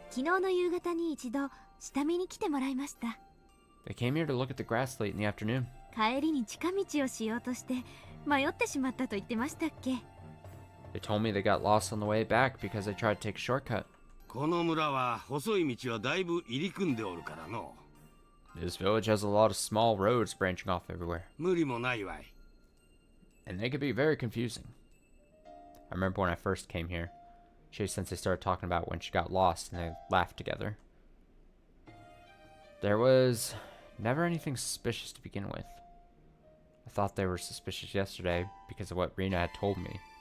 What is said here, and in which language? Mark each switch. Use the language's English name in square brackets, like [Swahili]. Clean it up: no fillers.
[Japanese] 昨日の夕方に一度下見に来てもらいました。 [English] They came here to look at the grass late in the afternoon. [Japanese] 帰りに近道をしようとして迷ってしまったと言ってましたっけ？ [English] They told me they got lost on the way back because they tried to take a shortcut. [Japanese] この村は細い道はだいぶ入り組んでおるからの。 [English] This village has a lot of small roads branching off everywhere, [Japanese] 無理もないわい。 [English] and they can be very confusing. I remember when I first came here, Chie-sensei started talking about when she got lost, and they laughed together. There was never anything suspicious to begin with. I thought they were suspicious yesterday because of what Rina had told me.